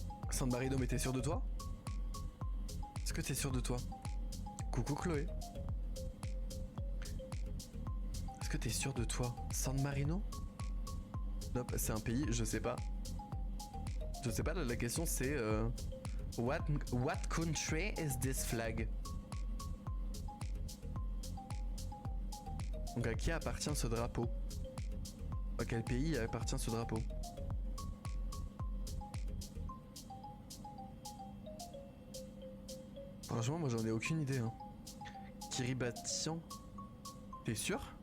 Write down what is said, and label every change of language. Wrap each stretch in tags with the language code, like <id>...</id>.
<fr>San Marino, mais t'es sûr de toi? Est-ce que t'es sûr de toi? Coucou Chloé. Est-ce que t'es sûr de toi? San Marino? Non, c'est un pays, je sais pas. Je sais pas, la question c'est...</fr> <en>What country is this flag?</en> <fr>Donc à qui appartient ce drapeau? À quel pays appartient ce drapeau? Franchement, moi j'en ai aucune idée. Hein. Kiribati, t'es sûr?</fr>